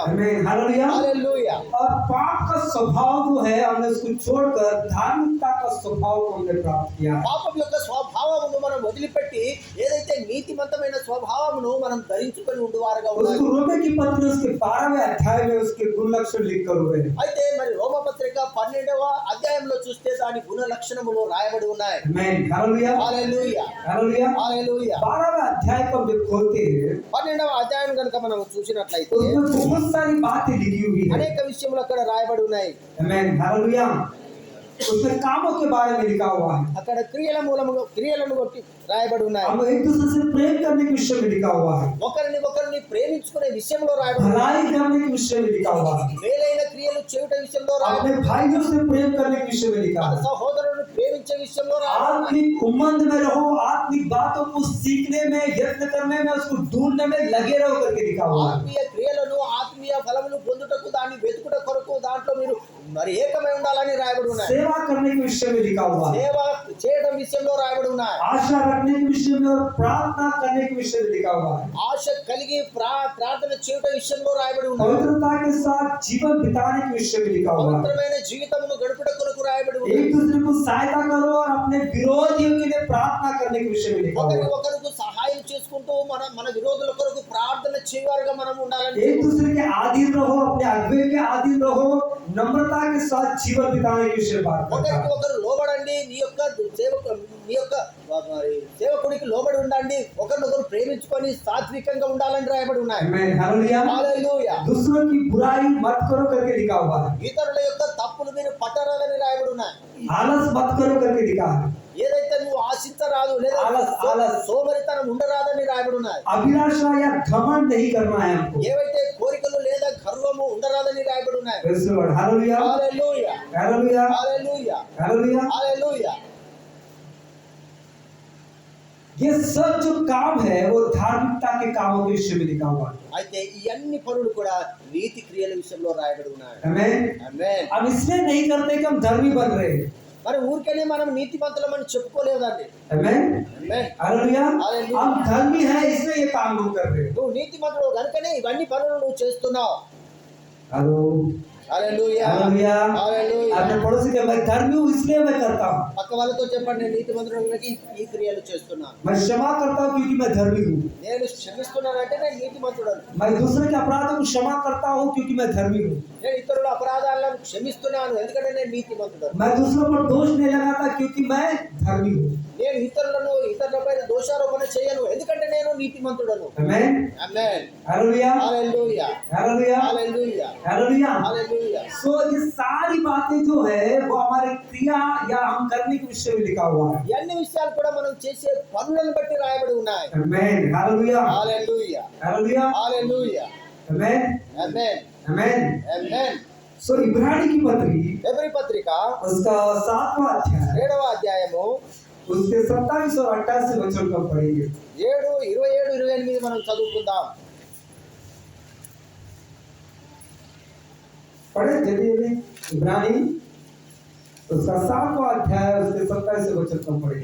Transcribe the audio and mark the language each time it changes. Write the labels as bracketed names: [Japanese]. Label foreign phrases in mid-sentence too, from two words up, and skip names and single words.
[Hindi] आमेन. हालेलुया. [Telugu] హల్లెలూయా. [Hindi] और पाप का स्वभाव जो है हमने उसको छोड़कर धार्मिकता का स्वभाव को हमने प्राप्त किया है. [Telugu] పాపం యొక్క స్వభావమును మనం వదిలిపెట్టి ఏదైతే నీతిమంతమైన స్వభావమును మనం ధరించుకొని ఉండువారుగా [Hindi] उसको [Telugu] ఉన్నాము. [Hindi] रोमे की पत्री उसके 12वें अध्याय में उसके गुण लक्षण लिख कर हुए हैं. [Telugu] అయితే మరి రోమపత్రిక 12వ అధ్యాయంలో చూస్తే దాని గుణ లక్షణములు రాయబడి ఉన్నాయి. [Hindi] आमेन. हालेलुया, [Telugu] హల్లెలూయా, [Hindi] हालेलुया. [Telugu] హల్లెలూయా. [Hindi] 12वें अध्याय को हम जब खोलते हैं [Telugu] 12వ అధ్యాయం కనుక మనం చూసినట్లయితే [Hindi] उसमें बहुत सारी बातें लिखी हुई है. [Telugu] అనేక విషయములు అక్కడ రాయబడి ఉన్నాయి. [Hindi] आमेन. हालेलुया. उसमें कामों के बारे में लिखा हुआ है. [Telugu] అక్కడ క్రియలను బట్టి రాయబడి ఉన్నాయి. [Hindi] हम एक दूसरे से प्रेम करने के विषय में लिखा हुआ है. [Telugu] ఒకరిని ప్రేమించుకునే విషయంలో రాయబడి ఉన్నాయి. [Hindi] भलाई करने के विषय में लिखा हुआ है. [Telugu] మేలైన క్రియలు చేయుట విషయంలో రాయబడి [Hindi] अपने भाइयों से प्रेम करने के विषय में लिखा [Telugu] మన [Hindi] है. [Telugu] సహోదరులను ప్రేమించే విషయంలో రాయబడి ఉన్నాయి. [Hindi] आत्मिक उमंग में रहो, आत्मिक बातों को सीखने में, यत्न करने में, उसको ढूंढने में लगे रहो करके लिखा हुआ है. [Telugu] ఆత్మీయ క్రియలను, ఆత్మీయ ఫలములు పొందుటకు, దాన్ని వెతుకుట కొరకు దాంట్లో మీరు మరి ఏకమై ఉండాలని రాయబడి ఉన్నాయి. [Hindi] सेवा करने के विषय में लिखा हुआ है. [Telugu] సేవ చేయడం విషయంలో రాయబడి ఉన్నాయి. [Hindi] आशा रखने के विषय में और प्रार्थना करने के विषय में लिखा हुआ है. [Telugu] ఆశ కలిగి ప్రార్థన చేయుట విషయంలో రాయబడి ఉన్నాయి. [Hindi] पवित्रता के साथ जीवन बिताने के विषय में लिखा हुआ है. [Telugu] పవిత్రమైన జీవితమును గడుపుట కొరకు రాయబడి ఉన్నాయి. [Hindi] एक दूसरे को सहायता करो और अपने विरोधियों के लिए प्रार्थना करने के विषय में लिखा हुआ है. [Telugu] ఒకరికి సహాయం చేసుకుంటూ మన విరోధుల కొరకు ప్రార్థన చేయవారుగా మనం ఉండాలని. [Hindi] एक दूसरे के अधीन रहो, अपने अगुवे के अधीन रहो, नम्रता के साथ जीवन बिताने के विषय बात करता [Telugu] ఒకరికి [Hindi] है. [Telugu] ఒకరు లోబడండి. నీ యొక్క సేవకుడికి లోబడి ఉండండి. ఒకరినొకరు ప్రేమించుకొని సాత్వికంగా ఉండాలని రాయబడి ఉన్నాయి. [Hindi] आमेन. हालेलुया. [Telugu] హల్లెలూయా. [Hindi] दूसरों की बुराई मत करो करके लिखा हुआ है. [Telugu] ఇతరుల యొక్క తప్పులు మీరు పట్టరాదని రాయబడి ఉన్నాయి. [Hindi] आलस मत करो करके लिखा है. [Telugu] ఏదైతే నువ్వు ఆశించరాదు లేదా ఆలస్. సోమరితనం ఉండరాదని రాయబడి ఉన్నాయి. [Hindi] अभिलाषा या घमंड नहीं करना है हमको. [Telugu] ఏవైతే కోరికలు లేదా గర్వము ఉండరాదని రాయబడి ఉన్నాయి. [English] Praise the Lord. [Hindi] हालेलुया. [Telugu] హల్లెలూయా, [Hindi] हालेलुया. [Telugu] హల్లెలూయా, [Hindi] हालेलुया. [Telugu] హల్లెలూయా. [Hindi] ये सब जो काम है वो धार्मिकता के कामों के विषय में लिखा हुआ है. [Telugu] అయితే ఈ అన్ని పనులు కూడా నీతి క్రియల విషయంలో రాయబడి ఉన్నాయి. [Hindi] आमेन. [Telugu] ఆమేన్. [Hindi] अब इसलिए नहीं करते कि हम धर्मी बन रहे हैं. [Telugu] మరి ఊరికనే మనం నీతిమంతులమని చెప్పుకోలేదండి. [Hindi] आमेन. [Telugu] ఆమేన్. [Hindi] हालेलुया. हालेलुया. हम धर्मी हैं इसलिए ये काम हम कर रहे हैं. [Telugu] నువ్వు నీతిమంతుడు కనుకనే ఇవన్నీ పనులు నువ్వు చేస్తున్నావు. [Hindi] हेलो. [Telugu] హల్లెలూయా, [Hindi] हालेलुया. [Telugu] హల్లెలూయా. [Hindi] अपने पड़ोसी के मैं धर्मी हूँ इसलिए मैं करता हूँ. [Telugu] పక్క వాళ్ళతో చెప్పండి, నేను నీతిమంతుడికి ఈ క్రియలు చేస్తున్నాను. [Hindi] मैं क्षमा करता हूँ क्योंकि मैं धर्मी हूँ. [Telugu] నేను క్షమిస్తున్నానంటే నేను నీతిమంతుడను. [Hindi] मैं दूसरे के अपराधों को क्षमा करता हूँ क्योंकि मैं धर्मी हूँ. [Telugu] నేను ఇతరుల అపరాధాలను క్షమిస్తున్నాను ఎందుకంటే నేను నీతిమంతుడను. [Hindi] मैं दूसरों पर दोष नहीं लगाता क्योंकि मैं धर्मी हूँ. [Telugu] నేను ఇతరులపై దోషారోపణ చేయను ఎందుకంటే నేను నీతిమంతుడను. [Hindi] आमेन. [Telugu] ఆమేన్. [Hindi] हालेलुया. [Telugu] హల్లెలూయా, [Hindi] हालेलुया. [Telugu] హల్లెలూయా, [Hindi] हालेलुया. [Telugu] హల్లెలూయా. [Hindi] सो ये सारी बातें जो है वो हमारे क्रिया या हम करने के विषय में लिखा हुआ है. [Telugu] ఈ అన్ని విషయాలు కూడా మనం చేసే పనులను బట్టి రాయబడి ఉన్నాయి. [Hindi] आमेन. हालेलुया. [Telugu] హల్లెలూయా, [Hindi] हालेलुया. [Telugu] హల్లెలూయా. [Hindi] आमेन. [Telugu] ఆమేన్, [Hindi] आमेन. [Telugu] ఆమేన్. [Hindi] सो इब्रानी की पत्री [Telugu] ఎబ్రీ పత్రిక [Hindi] उसका 7वां अध्याय [Telugu] 7వ అధ్యాయము [Hindi] उसके 27 और 28 वचन को पढ़ेंगे. [Telugu] 7, 27, 28 మనం చదువుకుందాం. [Hindi] पढ़े जल्दी जल्दी. इब्रानी उसका 7वां अध्याय उसके 27 वचन को पढ़ेंगे.